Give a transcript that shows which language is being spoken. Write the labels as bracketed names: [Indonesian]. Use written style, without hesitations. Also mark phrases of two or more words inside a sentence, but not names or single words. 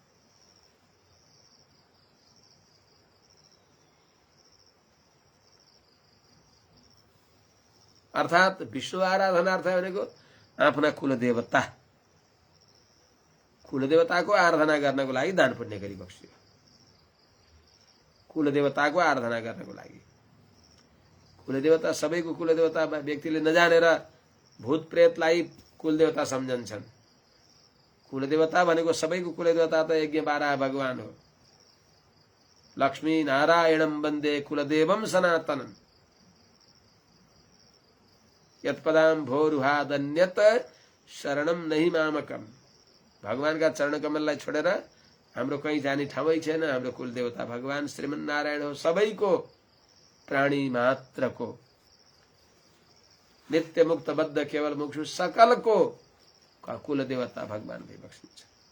[Nepali] अर्थात विष्णु आराधनार्थ भनेको आफ्ना कुलदेवता, कुलदेवताको आराधना गर्नको लागि दान पुण्य गरी बक्स्यो। कुलदेवताको आराधना गर्नको लागि, कुलदेवता सबैको कुलदेवता व्यक्तिले नजानेर भूत प्रेतलाई कुलदेवता सम्झन्छन्। कुलदेवता भनेको सबैको कुलदेवता त यज्ञ बारा भगवान हो। [Sanskrit] लक्ष्मी नारायणम वन्दे कुलदेवम सनातनम, यत्पदाम भोरुहादन्यत शरणम नहि मामकम। [Nepali] भगवानका चरण कमललाई छोडेर हाम्रो कहीँ जाने ठाउँै छैन। हाम्रो कुलदेवता भगवान श्रीमन्नारायण हो, सबैको प्राणी मात्रको, नित्य मुक्त बद्ध केवल मुक्षु सकलको कुलदेवता भगवान भइबक्सिन्छ।